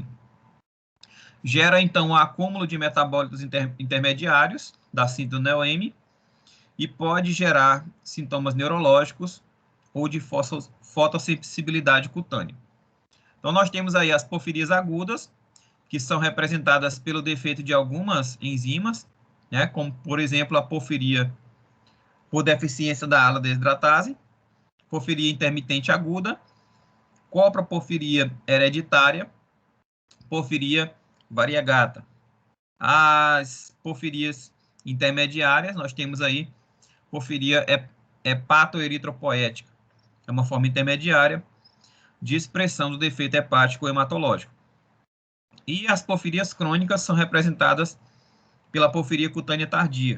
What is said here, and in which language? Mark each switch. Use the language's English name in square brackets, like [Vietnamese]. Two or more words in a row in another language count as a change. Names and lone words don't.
[Portuguese] Gera, então, o acúmulo de metabólitos intermediários da síntese do NEO-M e pode gerar sintomas neurológicos ou de fotossensibilidade cutânea. Então, nós temos aí as porfirias agudas, que são representadas pelo defeito de algumas enzimas, né, como, por exemplo, a porfiria por deficiência da ala desidratase, porfiria intermitente aguda, coproporfiria hereditária, porfiria variegata. As porfirias intermediárias, nós temos aí porfiria hepatoeritropoética, é uma forma intermediária de expressão do defeito hepático hematológico. E as porfirias crônicas são representadas pela porfiria cutânea tardia.